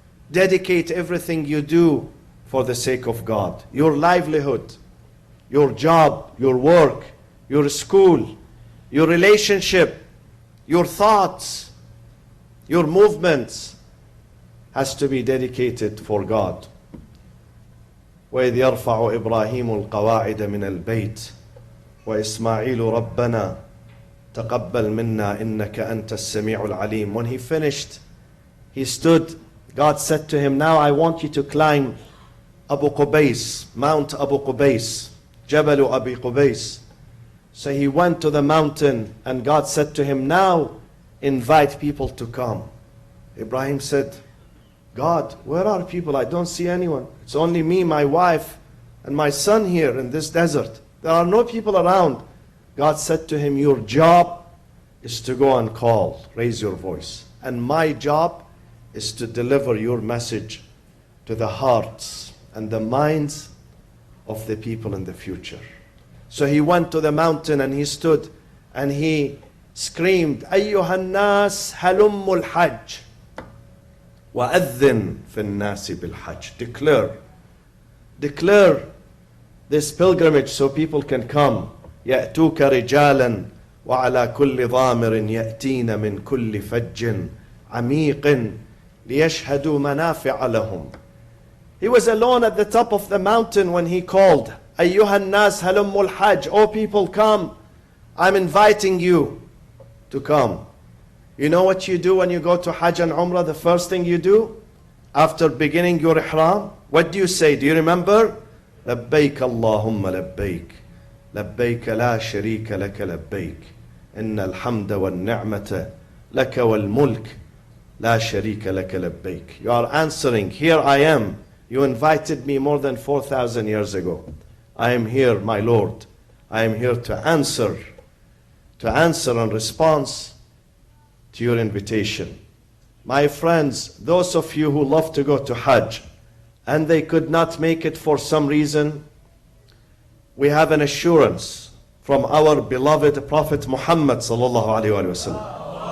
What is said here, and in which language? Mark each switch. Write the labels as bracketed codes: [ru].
[en] Dedicate everything you do for the sake of God. Your livelihood, your job, your work, your school, your relationship, your thoughts, your movements has to be dedicated for God. [ar] وإذ يرفع إبراهيم القواعد من البيت وإسماعيل ربنا تقبل منا إنك أنت السميع العليم. [en] When he finished, he stood. God said to him, now I want you to climb Abu Qubays, Mount Abu Qubays, Jabal Abi Qubays. So he went to the mountain and God said to him, now invite people to come. Ibrahim said, God, where are people? I don't see anyone. It's only me, my wife, and my son here in this desert. There are no people around. God said to him, your job is to go and call, raise your voice. And my job is to deliver your message to the hearts and the minds of the people in the future. So he went to the mountain and he stood and he screamed, [ar] أيها الناس هلموا الحج وأذن في الناس بالحج. [en] Declare this pilgrimage so people can come. [ar] يأتوك رجالا وعلى كل ضامر يأتين من كل فج عميق ليشهدوا منافع لهم. [en] He was alone at the top of the mountain when he called, [ar] أيها الناس هلموا الحج. [en] Oh people, come. I'm inviting you to come. You know what you do when you go to Hajj and Umrah? The first thing you do after beginning your ihram, what do you say? Do you remember? [ar] لبيك اللهم لبيك لبيك لا شريك لك لبيك إن الحمد والنعمة لك والملك لا شريك لك لبيك. [en] You are answering, here I am. You invited me more than 4,000 years ago. I am here, my Lord. I am here to answer in response to your invitation. My friends, those of you who love to go to Hajj and they could not make it for some reason, we have an assurance from our beloved Prophet Muhammad sallallahu alaihi wasallam